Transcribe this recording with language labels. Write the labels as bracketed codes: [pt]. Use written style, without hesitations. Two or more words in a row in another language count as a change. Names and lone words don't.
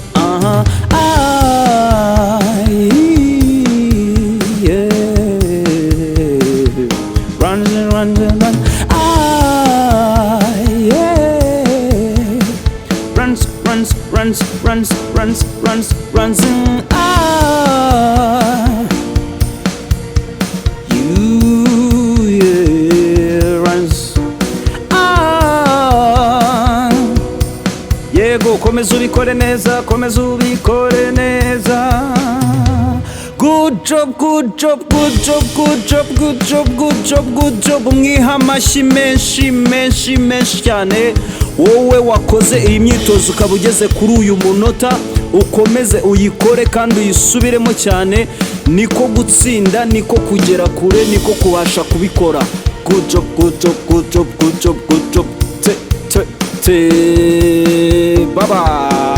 [en] Yeah. Run, run, run. Yeah. Runs, runs, runs, runs, runs, runs, runs. [rw] Yego, komeza ubikore neza, komeza ubikore neza. [en] Good job, good job, good job, good job, good job, good job, good job. [rw] Mwiha amashyi menshi menshi menshi cyane. Wowe wakoze iyi myitozo ukaba ugeze kuri uyu munota, ukomeze uyikore kandi uyisubiremo cyane. Niko gutsinda, niko kugera kure, niko kubasha kubikora. [en] Good job, good job, good job, good job, good job. Bye bye.